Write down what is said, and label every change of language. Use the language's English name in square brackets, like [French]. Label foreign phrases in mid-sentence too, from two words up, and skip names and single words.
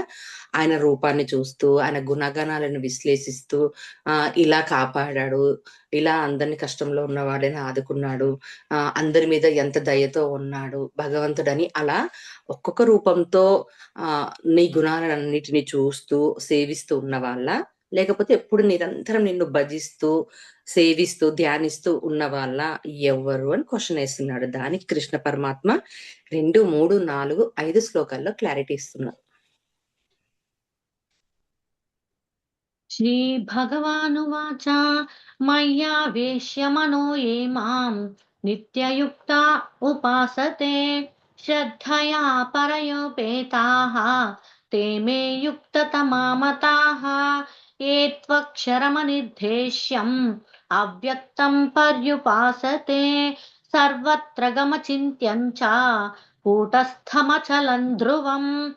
[Telugu] ఆయన రూపాన్ని చూస్తూ, ఆయన గుణగణాలను విశ్లేషిస్తూ, ఇలా కాపాడాడు, ఇలా అందరిని కష్టంలో ఉన్న వాళ్ళని ఆదుకున్నాడు, అందరి మీద ఎంత దయతో ఉన్నాడు భగవంతుడని, అలా ఒక్కొక్క రూపంతో నీ గుణాలన్నిటిని చూస్తూ సేవిస్తూ ఉన్న వాళ్ళ, లేకపోతే ఎప్పుడు నిరంతరం నిన్ను భజిస్తూ సేవిస్తూ ధ్యానిస్తూ ఉన్న వాళ్ళ, ఎవరు అని క్వశ్చన్ వేస్తున్నాడు. దానికి కృష్ణ పరమాత్మ 2, 3, 4, 5 శ్లోకాల్లో క్లారిటీ ఇస్తున్నారు. [Sanskrit] श्रीभगवानुवाच मय्यावेश्य मनो ये माम् नित्ययुक्ता उपासते श्रद्धया परयोपेताः ते मे युक्ततमा मताः ये त्वक्षरमनिर्देश्यम् अव्यक्तं पर्युपासते सर्वत्र गमचिन्त्यं च कूटस्थमचलं ध्रुवम्